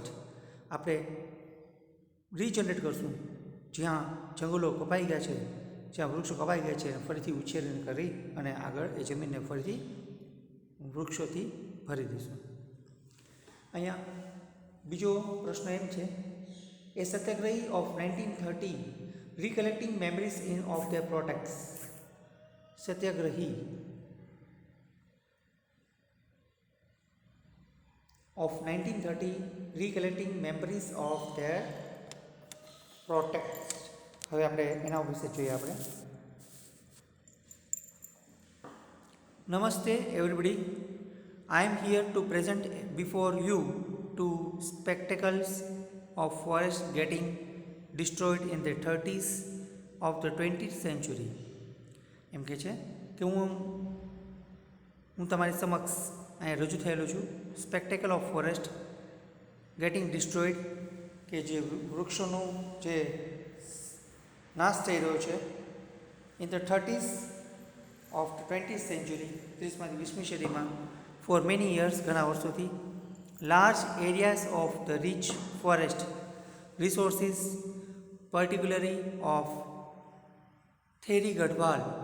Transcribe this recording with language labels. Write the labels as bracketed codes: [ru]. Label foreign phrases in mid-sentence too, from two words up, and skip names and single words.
[gu] આપણે રીજનરેટ કરશું જ્યાં જંગલો કપાઈ ગયા છે, જ્યાં વૃક્ષો કપાઈ ગયા છે, ફરીથી ઉછેરણ કરી અને આગળ એ જમીનને ફરીથી વૃક્ષોથી ભરી દઈશું. અહીંયા બીજો પ્રશ્ન એમ છે, એ સત્યાગ્રહી ઓફ 1930 [en] recollecting memories of their protests. સત્યાગ્રહી of 1930 recollecting memories of their protests. [gu] હવે આપણે એના વિશે જોઈએ. આપણે નમસ્તે [en] everybody, I am here to present before you two spectacles of forest getting destroyed in the 30s of the 20th century. [gu] એમ કહે છે કે હું તમારી સમક્ષ અહીંયા રજૂ થયેલું છું [en] spectacle of forest getting destroyed, [gu] કે જે વૃક્ષોનો જે નાશ થઈ રહ્યો છે [en] in the 30s of the 20th century, [gu] 30માંથી 20મી સદીમાં, [en] for many years, [gu] ઘણા વર્ષોથી. [en] Large areas of the rich forest resources, particularly of Theri Gadwal